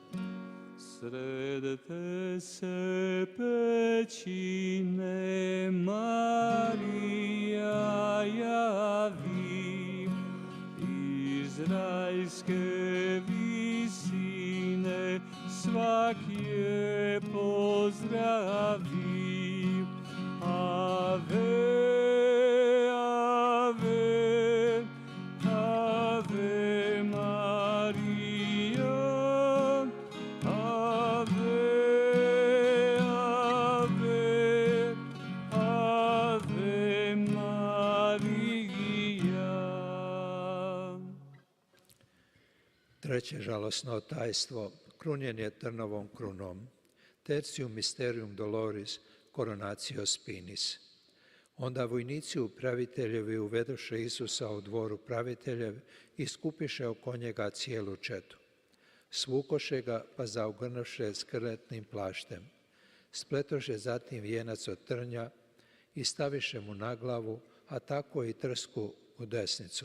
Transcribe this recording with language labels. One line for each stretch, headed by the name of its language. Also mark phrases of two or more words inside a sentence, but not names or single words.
Croatian: Sred te se pećine Marija javi, iz rajske visine svak je pozdravi.
Latin: Ave, ave, ave Maria, ave, ave, ave Maria.
Croatian: Treće žalosno tajstvo, krunjenje trnovom krunom.
Latin: Tertium mysterium doloris, coronatio spinis.
Croatian: Onda vojnici upraviteljevi uvedoše Isusa u dvoru praviteljev i skupiše oko njega cijelu četu. Svukoše ga pa zaogrnoše skrletnim plaštem. Spletoše zatim vijenac od trnja i staviše mu na glavu, a tako i trsku u desnicu.